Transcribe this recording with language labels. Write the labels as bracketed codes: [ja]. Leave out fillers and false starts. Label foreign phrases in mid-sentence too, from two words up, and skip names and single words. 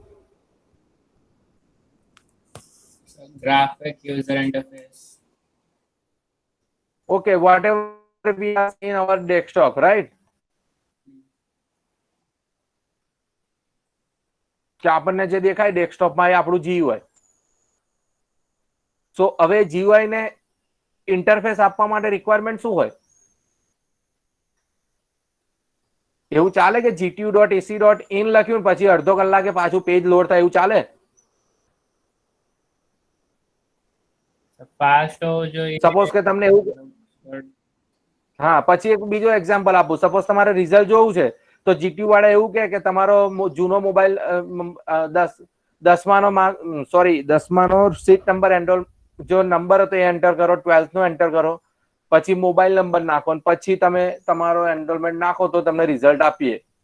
[en] graphic user interface. okay, whatever we have in our desktop, right? [gu] કે આપણને જે દેખાય ડેસ્કટોપમાં એ આપણું GUI. સો હવે GUI ને ઇન્ટરફેસ આપવા માટે રિક્વાયરમેન્ટ શું હોય? એવું ચાલે કે gtu.ac.in લખ્યું પછી અડધો કલાકે પાછું પેજ લોડ થાય એવું ચાલે? [hi] Fast हो जो [gu] સપોઝ કે તમને એવું, હા પછી એક બીજો એક્ઝામ્પલ આપું. સપોઝ તમારે રિઝલ્ટ જોવું છે તો જીટીયુ વાળા એવું કે તમારો જૂનો મોબાઈલ 10માનો સીટ નંબર એન્રોલ જો નંબર હતો એ એન્ટર કરો, 12th નો એન્ટર કરો, પછી મોબાઈલ નંબર નાખો અને પછી તમે તમારો એનરોલમેન્ટ નાખો તો તમને રિઝલ્ટ આપીએ.